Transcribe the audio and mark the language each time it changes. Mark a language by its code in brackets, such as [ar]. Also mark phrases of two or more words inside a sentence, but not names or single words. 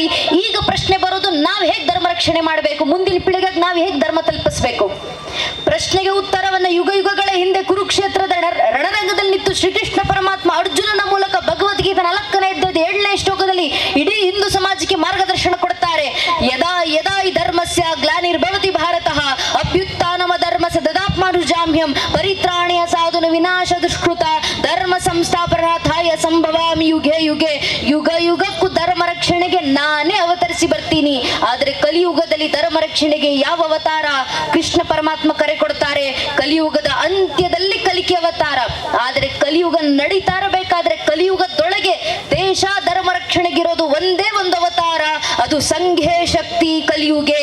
[kn] ಈಗ ಪ್ರಶ್ನೆ ಬರೋದು, ನಾವು ಹೇಗೆ ಧರ್ಮ ರಕ್ಷಣೆ ಮಾಡಬೇಕು, ಮುಂದಿನ ಪೀಳಿಗೆಗೆ ನಾವು ಹೇಗೆ ಧರ್ಮ ತಲುಪಿಸಬೇಕು. ಪ್ರಶ್ನೆಗೆ ಉತ್ತರವನ್ನ ಯುಗಗಳ ಹಿಂದೆ ಕುರುಕ್ಷೇತ್ರದ ರಣರಂಗದಲ್ಲಿ ನಿಂತು ಶ್ರೀಕೃಷ್ಣ ಪರಮಾತ್ಮ ಅರ್ಜುನನ ಮೂಲಕ ಭಗವದ್ಗೀತೆ 4ನೇ ಅಧ್ಯಾಯದ 7ನೇ ಶ್ಲೋಕದಲ್ಲಿ ಇಡೀ ಹಿಂದೂ ಸಮಾಜಕ್ಕೆ ಮಾರ್ಗದರ್ಶನ ಕೊಡ್ತಾರೆ. [sa] ಯದಾ ಯದಾ ಹಿ ಧರ್ಮಸ್ಯ ಗ್ಲಾನಿರ್ಭವತಿ ಭಾರತಃ ಅಭ್ಯುತ್ಥಾನಮ ಧರ್ಮಸ್ಯ ದದಾತ್ಮಾನುಜಾಮ್ಯಂ ಪರಿತ್ರಾಣಯ ಸಾಧುನ ವಿನಾಶ ದುಷ್ಕೃತ ಧರ್ಮ ಸಂಸ್ಥಾಪನಾರ್ಥಾಯ ಸಂಭವಾಮಿ ಯುಗೆ ಯುಗೆ. [kn] ಯುಗಕ್ಕೂ ಧರ್ಮ ರಕ್ಷಣೆಗೆ ನಾನೇ ಅವತರಿಸಿ ಬರ್ತೀನಿ. ಆದರೆ ಕಲಿಯುಗದಲ್ಲಿ ಧರ್ಮ ರಕ್ಷಣೆಗೆ ಯಾವ ಅವತಾರ? ಕೃಷ್ಣ ಪರಮಾತ್ಮ ಕರೆ ಕೊಡ್ತಾರೆ, ಕಲಿಯುಗದ ಅಂತ್ಯದಲ್ಲಿ ಕಲಿಕೆ ಅವತಾರ. ಆದರೆ ಕಲಿಯುಗ ನಡೀತಾ ಇರಬೇಕಾದ್ರೆ ಕಲಿಯುಗದೊಳಗೆ ದೇಶ ಧರ್ಮ ರಕ್ಷಣೆಗಿರೋದು ಒಂದೇ ಒಂದು ಅವತಾರ, ಅದು [sa] ಸಂಘೇ ಶಕ್ತಿ ಕಲಿಯುಗೆ.